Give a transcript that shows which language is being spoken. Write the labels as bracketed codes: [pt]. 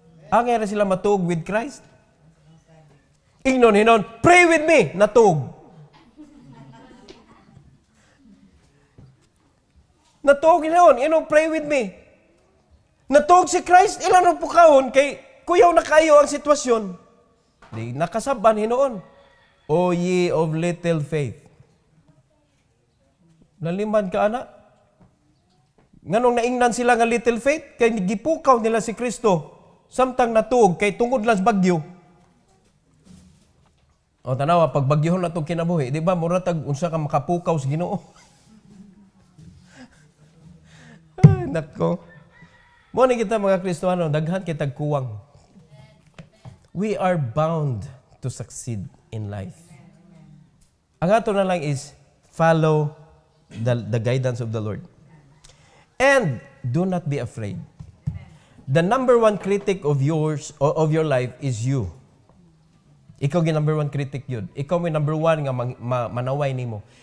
[ceb] Ang era sila matug [en] with Christ. [ceb] Hinon, [en] pray with me, [ceb] natug. Natug hinon, [en] pray with me. [ceb] Natug si Christ, ilan ang pukahon, kay kuyaw na kayo ang sitwasyon. Di nakasaban hinon. [en] O ye of little faith. [ceb] Nalimad ka, anak? Nganong naingnan sila nga [en] little faith, [ceb] kay gipukaw nila si Kristo. Samtang natug, kay tungod lang sa bagyo. O tanawa, pag bagyohon na itong kinabuhi, di ba, muratag, unsa ka makapukaw sa Ginoo. Ay, nako. Muna kita mga Kristohano, daghan kitag kuwang. [en] We are bound to succeed in life. [ceb] Ang ato na lang [en] is, follow the guidance of the Lord. And do not be afraid. The number one critic of yours, of your life is you. [tl] Ikaw yung [en] number one critic [tl] yun. [ceb] Ikaw yung [en] number one [ceb] nga manaway nimo.